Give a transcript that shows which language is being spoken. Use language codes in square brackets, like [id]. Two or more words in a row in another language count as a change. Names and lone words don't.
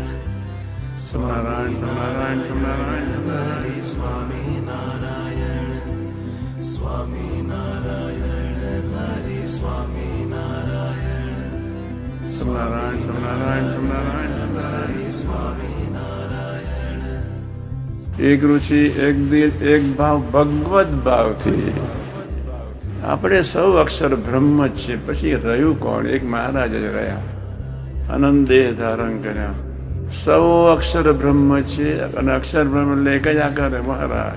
[gu] Somnaran, Somnaran, Somnaran, Hari Swami Narayan Swami Narayan Hari Swami Narayan Somnaran, Somnaran, Somnaran, Hari Swami Narayan એક રુચિ, એક દિલ, એક ભાવ, ભગવદ ભાવથી આપણે સૌ અક્ષર બ્રહ્મ જ છે. પછી રહ્યું કોણ? એક મહારાજ જ રહ્યા, અનંત દેહ ધારણ કર્યા. સૌ અક્ષર બ્રહ્મ છે અને અક્ષર બ્રહ્મ એટલે એક જ આકાર મહારાજ.